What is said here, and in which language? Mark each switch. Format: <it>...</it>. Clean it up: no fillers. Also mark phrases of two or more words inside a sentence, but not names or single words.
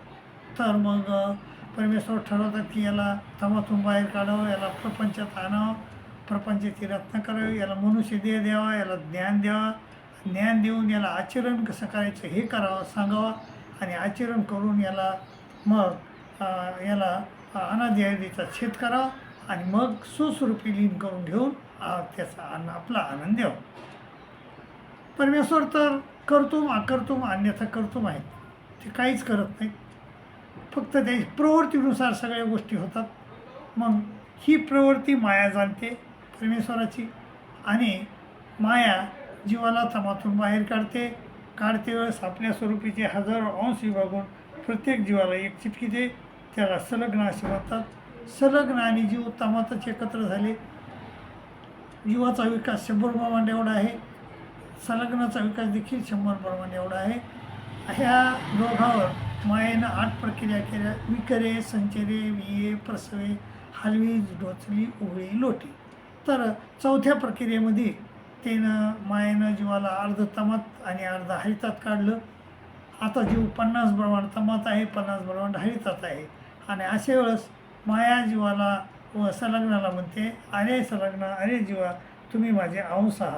<mr>तर मग परमेश्वर ठरवतात की याला तमातून बाहेर काढावं, याला प्रपंचात आणावं, प्रपंचाची रचना करावी, याला मनुष्य देह द्यावा, याला ज्ञान द्यावा, ज्ञान देऊन याला आचरण कसं करायचं हे करावं, सांगावं. आणि आचरण करून याला मग याला अनादि अविद्येचा छेद करावा आणि मग स्वस्वरूपी लीन करून घेऊन त्याचा आपला आनंद द्यावा. परमेश्वर तर</mr> <sa>कर्तुम अकर्तुम अन्यथा कर्तुम</sa> <mr>आहेत. ते काहीच करत नाहीत, फक्त त्या प्रवृत्तीनुसार सगळ्या गोष्टी होतात. मग ही प्रवृत्ती माया जाणते परमेश्वराची, आणि माया जीवाला तमातून बाहेर काढते वेळेस आपल्या स्वरूपीचे हजारो अंश विभागून प्रत्येक जीवाला एक चिटकी दे. त्याला संलग्न असे म्हणतात. संलग्न आणि जीव तमातच एकत्र झाले. जीवाचा विकास 100 ब्रह्मांड एवढा आहे, संलग्नाचा विकास देखील 100 ब्रह्मांड एवढा आहे. ह्या दोघावर मायेनं 8 प्रक्रिया केल्या. विकरे, संचरे, विये, प्रसवे, हलवी, डोचली, उघळी, लोटी. तर 4थ्या प्रक्रियेमध्ये मायेनं जीवाला अर्ध तमात आणि अर्ध हरितात काढलं. आता जीव 50 ब्रह्मांड तमात आहे, 50 ब्रह्मांड हरितात आहे. आणि अशा वेळेस माया जीवाला व संलग्नाला म्हणते, अरे संलग्न, अरे जीवा, तुम्ही माझे अंश आहात.</mr>